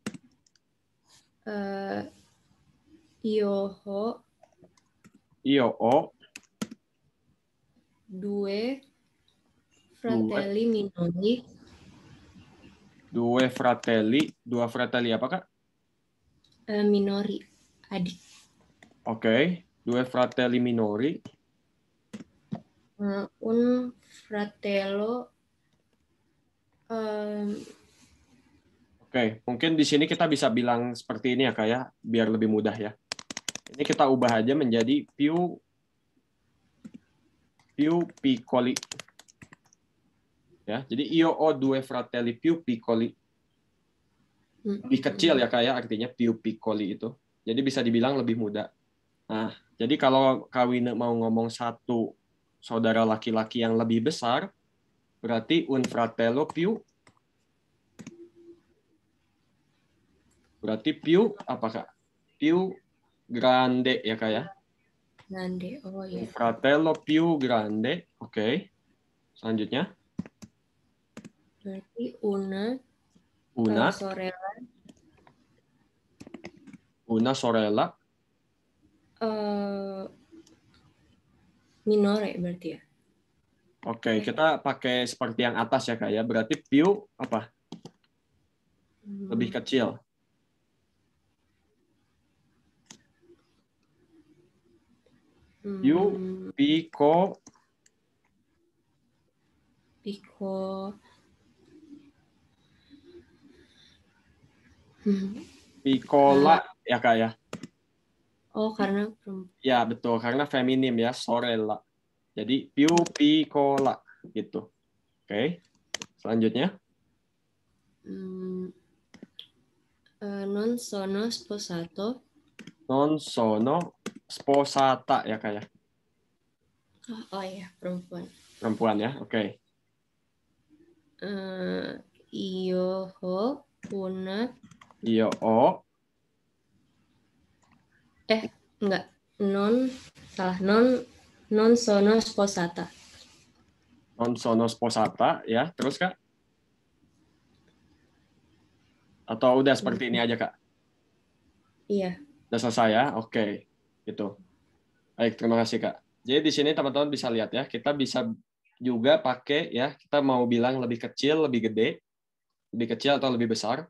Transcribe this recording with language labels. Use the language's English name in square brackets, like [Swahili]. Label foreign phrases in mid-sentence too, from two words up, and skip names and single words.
[Italian] Io ho 2 fratelli minori. [Indonesian] 2 fratelli apa Kak? Minori, adik. [Italian] Oke, 2 fratelli minori. Un fratello. [Indonesian] Oke, mungkin di sini kita bisa bilang seperti ini ya Kak ya, biar lebih mudah ya. Ini kita ubah aja menjadi [Italian] più piccoli. [Indonesian] Ya, jadi [Italian] io ho 2 fratelli più piccoli. [Indonesian] Lebih kecil ya Kak ya, artinya [Italian] più piccoli [Indonesian] itu. Jadi bisa dibilang lebih mudah. Nah, jadi kalau Kak Wine mau ngomong satu saudara laki-laki yang lebih besar, berarti [Italian] un fratello più. [Indonesian] Berarti più apa Kak? [Italian] Più grande [Indonesian] ya Kak ya? Grande, oh ya. [Italian] Un fratello più grande, [Indonesian] oke. Selanjutnya? [Italian] Berarti una sorella. Una sorella. [Indonesian] Minore berarti ya. Oke, kita pakai seperti yang atas ya Kak ya. Berarti più apa? Lebih kecil. [Italian] Più piccola [Indonesian] ya Kak ya. Oh, karena perempuan. Ya, betul. Karena feminim ya, sorella. Jadi [Italian] più piccola [Indonesian] gitu. Oke. Selanjutnya. [Italian] Non sono sposato. Non sono sposata [Indonesian] ya Kak ya. Oh iya, perempuan. Perempuan ya, oke. [Italian] Io ho enggak. Non sono sposata. Non sono sposata [Indonesian] ya, terus Kak? Atau udah seperti ini aja Kak? Iya. Udah selesai ya, oke. Gitu. Baik, terima kasih Kak. Jadi di sini teman-teman bisa lihat ya, kita bisa juga pakai ya, kita mau bilang lebih kecil, lebih gede, lebih kecil atau lebih besar.